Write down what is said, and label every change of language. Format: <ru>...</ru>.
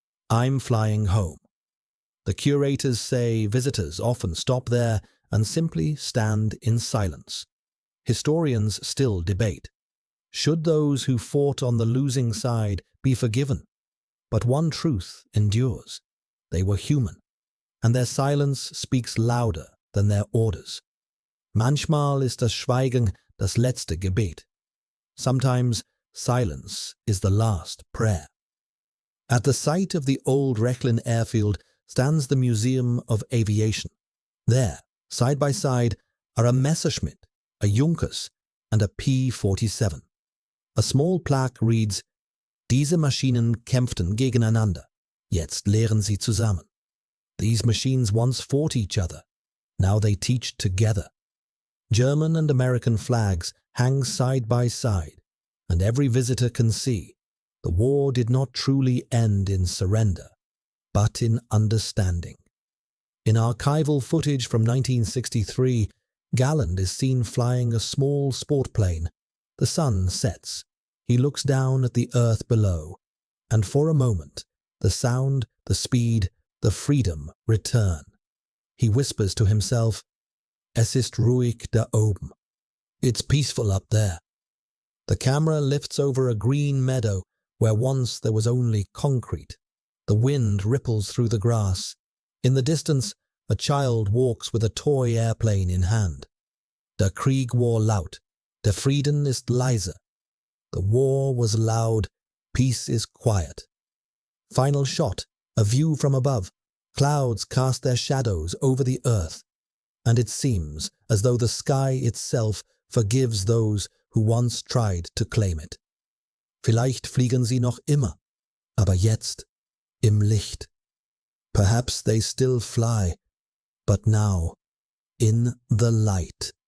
<en>I'm flying home. The curators say visitors often stop there and simply stand in silence. Historians still debate. Should those who fought on the losing side be forgiven? But one truth endures. They were human, and their silence speaks louder than their orders.</en> <de>Manchmal ist das Schweigen das letzte Gebet.</de> <en>Sometimes silence is the last prayer. At the site of the old Rechlin airfield stands the Museum of Aviation. There, side by side, are a Messerschmitt, a Junkers, and a P-47. A small plaque reads,</en> <de>Diese Maschinen kämpften gegeneinander. Jetzt lehren sie zusammen.</de> <en>These machines once fought each other. Now they teach together. German and American flags hang side by side, and every visitor can see the war did not truly end in surrender, but in understanding. In archival footage from 1963, Galland is seen flying a small sport plane. The sun sets. He looks down at the earth below, and for a moment, the sound, the speed, the freedom return. He whispers to himself,</en> <de>"Es ist ruhig da oben."</de> <en>It's peaceful up there. The camera lifts over a green meadow where once there was only concrete. The wind ripples through the grass. In the distance, a child walks with a toy airplane in hand.</en> <de>Der Krieg war laut, der Frieden ist leise.</de> <en>The war was loud, peace is quiet. Final shot, a view from above. Clouds cast their shadows over the earth, and it seems as though the sky itself forgives those who once tried to claim it.</en> <de>Vielleicht fliegen sie noch immer, aber jetzt im Licht.</de> <en>Perhaps they still fly, but now in the light.</en>